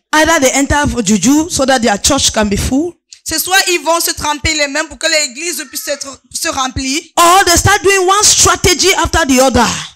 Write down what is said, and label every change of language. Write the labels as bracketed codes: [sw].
[en] Either they enter for juju so that their church can be full. [fr] C'est soit ils vont se tremper les mains pour que l'église puisse se remplir. [en] Or they start doing one strategy after the other.